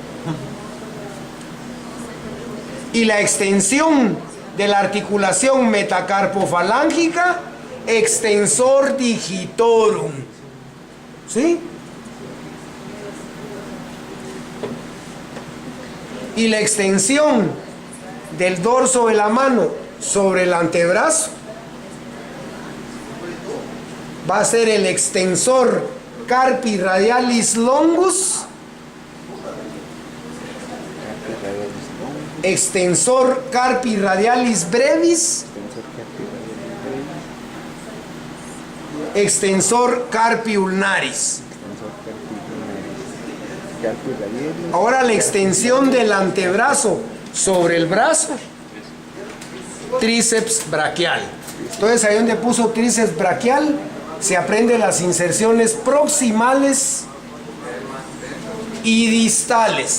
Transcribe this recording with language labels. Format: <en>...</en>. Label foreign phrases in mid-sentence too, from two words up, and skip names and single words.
<es>Y la extensión de la articulación metacarpofalángica,</es> <la>extensor digitorum.</la> <es>¿Sí? Y la extensión del dorso de la mano sobre el antebrazo va a ser el</es> <la>extensor carpi radialis longus, extensor carpi radialis brevis, extensor carpi ulnaris.</la> <es>Ahora la extensión del antebrazo sobre el brazo, tríceps braquial. Entonces ahí donde puso tríceps braquial se aprende las inserciones proximales y distales.</es>